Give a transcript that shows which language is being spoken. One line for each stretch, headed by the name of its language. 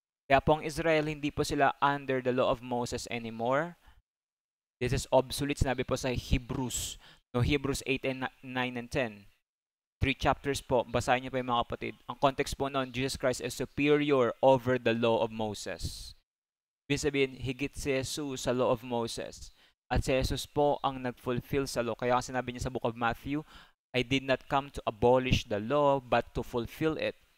Filipino: Kaya po ang Israel, hindi po sila
English: under the law of Moses anymore. This is obsolete.
Filipino: Sinabi po sa Hebrews. No, Hebrews 8 and 9 and 10. 3 chapters po. Basahin niyo po yung mga kapatid. Ang context po noon,
English: Jesus Christ is superior over the law of Moses.
Filipino: Ibig sabihin, higit si Jesus sa
English: law of Moses.
Filipino: At si Jesus po ang nag-fulfill sa law. Kaya sinabi niya sa
English: book of Matthew, I did not come to abolish the law, but to fulfill it.